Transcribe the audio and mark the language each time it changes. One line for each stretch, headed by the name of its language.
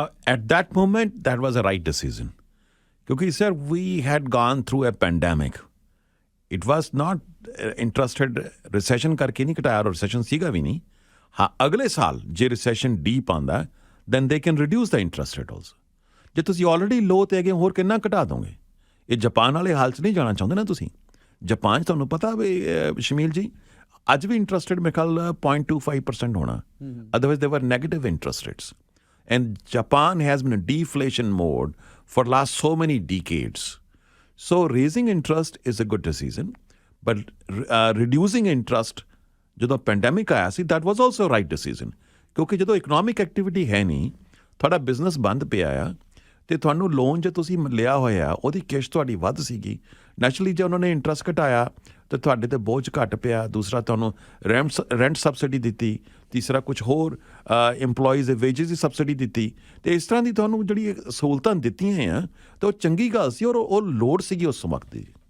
English: At that moment, that was a right decision. Because, sir, we had gone through a pandemic. It was not interested
Punjabi: recession ਕਰਕੇ ਨਹੀਂ ਘਟਾਇਆ, ਔਰ recession ਸੀਗਾ ਵੀ ਨਹੀਂ। ਹਾਂ, ਅਗਲੇ ਸਾਲ ਜੇ
English: recession deep
Punjabi: ਆਉਂਦਾ,
English: then they can reduce the interest rate also.
Punjabi: ਜੇ ਤੁਸੀਂ
English: already low
Punjabi: ਤੇ ਹੈਗੇ, ਹੋਰ ਕਿੰਨਾ ਘਟਾ ਦੋਗੇ? ਇਹ ਜਾਪਾਨ ਵਾਲੇ ਹਾਲ 'ਚ ਨਹੀਂ ਜਾਣਾ ਚਾਹੁੰਦੇ ਨਾ ਤੁਸੀਂ। ਜਾਪਾਨ 'ਚ ਤੁਹਾਨੂੰ ਪਤਾ ਵੀ ਸ਼ਮੀਲ ਜੀ, ਅੱਜ ਵੀ ਇੰਟਰਸਟ ਰੇਟ ਮੇਰੇ ਖਿਆਲ 0.25% ਹੋਣਾ।
English: Otherwise they were negative interest rates. And Japan has been in deflation mode for last so many decades. So raising interest is a good decision, but reducing interest,
Punjabi: ਜਦੋਂ pandemic ਆਇਆ ਸੀ,
English: that was also a right decision.
Punjabi: ਕਿਉਂਕਿ ਜਦੋਂ economic activity ਹੈ ਨਹੀਂ, ਤੁਹਾਡਾ business ਬੰਦ ਪਿਆ ਆ, ਅਤੇ ਤੁਹਾਨੂੰ ਲੋਨ ਜੇ ਤੁਸੀਂ ਲਿਆ ਹੋਇਆ ਉਹਦੀ ਕਿਸ਼ਤ ਤੁਹਾਡੀ ਵੱਧ ਸੀਗੀ, ਨੈਚੁਰਲੀ ਜੇ ਉਹਨਾਂ ਨੇ ਇੰਟਰਸਟ ਘਟਾਇਆ ਤਾਂ ਤੁਹਾਡੇ 'ਤੇ ਬੋਝ ਘੱਟ ਪਿਆ। ਦੂਸਰਾ ਤੁਹਾਨੂੰ ਰੈਂਟ ਸਬਸਿਡੀ ਦਿੱਤੀ, ਤੀਸਰਾ ਕੁਝ ਹੋਰ ਇੰਪਲੋਈਜ਼ ਦੇ ਵੇਜਿਸ ਦੀ ਸਬਸਿਡੀ ਦਿੱਤੀ, ਅਤੇ ਇਸ ਤਰ੍ਹਾਂ ਦੀ ਤੁਹਾਨੂੰ ਜਿਹੜੀ ਸਹੂਲਤਾਂ ਦਿੱਤੀਆਂ ਆ ਤਾਂ ਉਹ ਚੰਗੀ ਗੱਲ ਸੀ, ਔਰ ਉਹ ਲੋੜ ਸੀਗੀ ਉਸ ਵਕਤ ਦੀ।